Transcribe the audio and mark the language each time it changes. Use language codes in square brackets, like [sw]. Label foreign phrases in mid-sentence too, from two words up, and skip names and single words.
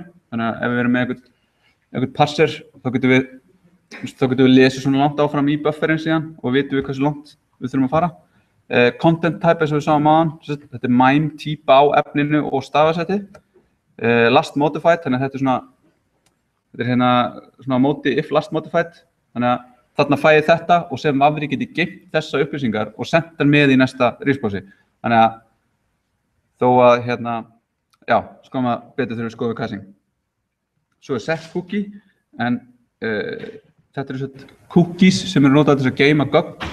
[is] Þannig að ef við erum með einhvern parser þá getum við lesið svona langt áfram í bufferinn síðan og vitum við hversu langt við þurfum að fara. [en] Content type [is] eins og við sáum áðan, þetta MIME típa á efninu og stafasetti. [en] Last modified, [is] þannig að þetta er svona móti [en] if last modified. [is] Þannig að þarna fæ ég þetta og sem afri get ég geymt þessa upplýsingar og sent þær með í næsta responsi. Þannig að þó að já, skoðum að betur þegar við skoðum caching. Svo [en] set cookie, [is] en þetta eru cookies sem eru notaðar til að geyma gögn.